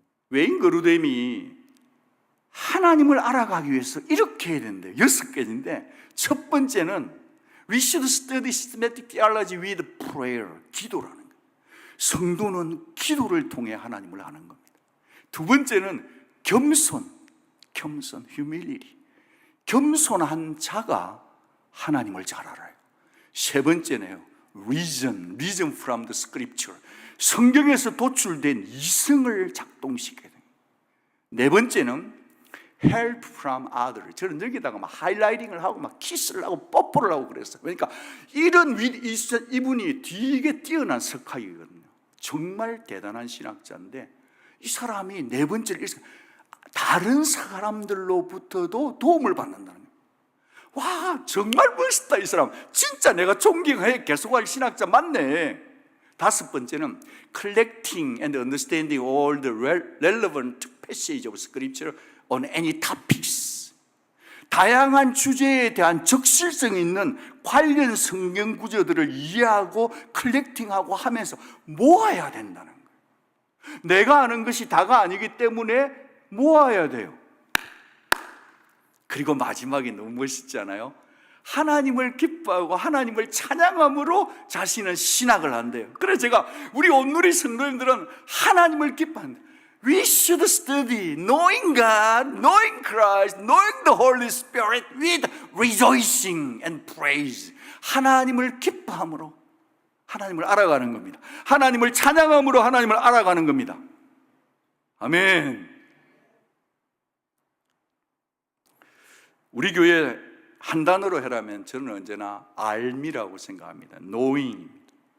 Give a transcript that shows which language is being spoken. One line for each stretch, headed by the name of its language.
Korean: 웨인 그루뎀이 하나님을 알아가기 위해서 이렇게 해야 되는데 6가지인데, 첫 번째는
English: We should study systematic theology with prayer.
Korean: 기도라는 거예요. 성도는 기도를 통해 하나님을 아는 겁니다. 두 번째는 겸손, humility. 겸손한 자가 하나님을 잘 알아요. 세 번째네요.
English: reason from the scripture.
Korean: 성경에서 도출된 이성을 작동시켜야 돼요. 네 번째는
English: help from others.
Korean: 저는 여기다가 막 하이라이팅을 하고 막 키스를 하고 뽀뽀를 하고 그랬어요. 그러니까 이분이 되게 뛰어난 석학이거든요. 정말 대단한 신학자인데 이 사람이 네 번째를 다른 사람들로부터도 도움을 받는다는 거예요. 와, 정말 멋있다. 이 사람 진짜 내가 존경해 계속할 신학자 맞네. 다섯 번째는
English: collecting and understanding all the relevant passage of scripture on any topics.
Korean: 다양한 주제에 대한 적실성 있는 관련 성경 구조들을 이해하고 컬렉팅하고 하면서 모아야 된다는 거예요. 내가 아는 것이 다가 아니기 때문에 모아야 돼요. 그리고 마지막이 너무 멋있잖아요. 하나님을 기뻐하고 하나님을 찬양함으로 자신은 신학을 한대요. 그래서 제가 우리 온누리 성도님들은 하나님을 기뻐한다.
English: We should study knowing God, knowing Christ, knowing the Holy Spirit with rejoicing and praise.
Korean: 하나님을 기뻐함으로 하나님을 알아가는 겁니다. 하나님을 찬양함으로 하나님을 알아가는 겁니다. 아멘. 우리 교회 한 단어로 해라면 저는 언제나 알미라고 생각합니다. knowing입니다.